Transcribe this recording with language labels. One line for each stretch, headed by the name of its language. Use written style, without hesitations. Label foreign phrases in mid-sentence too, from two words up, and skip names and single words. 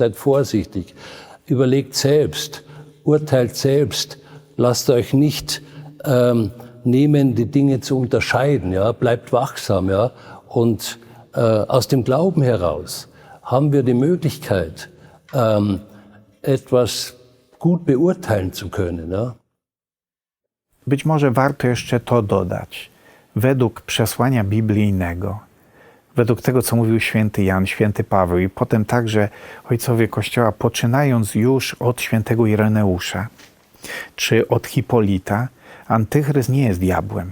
German: Seid vorsichtig, überlegt selbst, urteilt selbst, lasst euch nicht nehmen, die Dinge zu unterscheiden. Ja. Bleibt wachsam. Ja. Und aus dem Glauben heraus haben wir die Möglichkeit, etwas gut beurteilen zu können. Ja.
Polish: Być może warto jeszcze to dodać. Według przesłania biblijnego, według tego, co mówił święty Jan, święty Paweł i potem także ojcowie Kościoła, poczynając już od świętego Ireneusza czy od Hipolita, Antychryst nie jest diabłem.